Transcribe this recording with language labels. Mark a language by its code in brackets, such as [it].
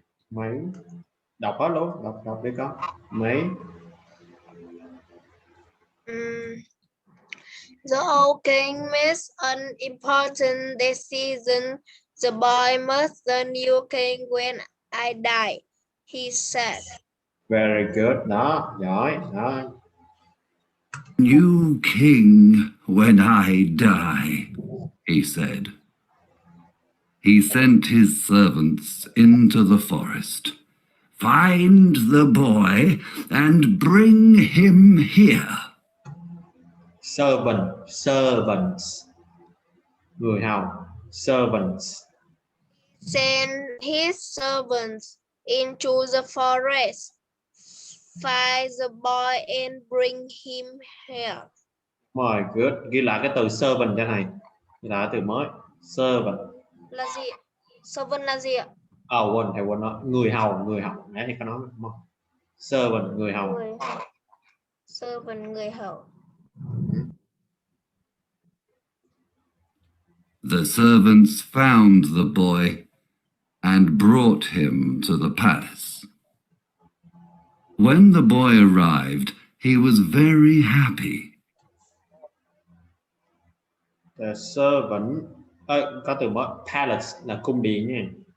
[vi] mấy đọc hết luôn, đọc đi con. Mấy [en] The old king makes an important decision. The boy must the new king when I die, he said. very good. [vi] Đó, giỏi. Đó. [en] New king when I die, he said. He sent his servants into the forest. Find the boy and bring him here. [vi] Servants. Người hầu. Servants. [en] Send his servants into the forest. Find the boy and bring him here. My good. [vi] Ghi lại cái từ servant cho thầy. Ghi lại từ mới. Servant. Là gì? Servant là gì ạ? Quên, thầy quên nói. Người hầu. Nãy thì có nói đúng không? Servant, người hầu. Servant, người hầu. [en] The servants found the boy and brought him to the palace. When the boy arrived, he was very happy. [vi] The servant có từ mới palace là cung điện nha.